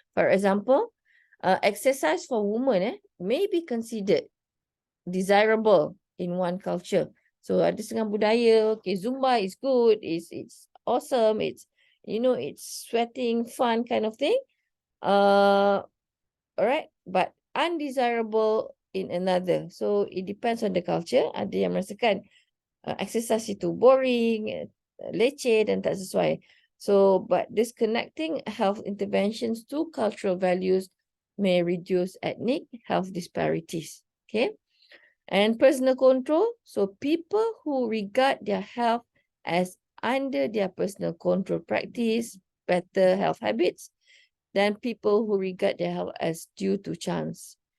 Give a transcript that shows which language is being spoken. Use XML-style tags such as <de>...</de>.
<en>For example, exercise for women may be considered desirable in one culture. So</en> <ms>ada setengah budaya,</ms> <en>okay, Zumba is good, it's awesome, it's sweating, fun kind of thing. Alright, but undesirable in another. So it depends on the culture.</en> <ms>Ada yang merasakan exercise itu boring, leceh dan tak sesuai.</ms> <en>So, but disconnecting health interventions to cultural values may reduce ethnic health disparities. Okay. And personal control. So, people who regard their health as under their personal control practice better health habits than people who regard their health as due to chance.</en>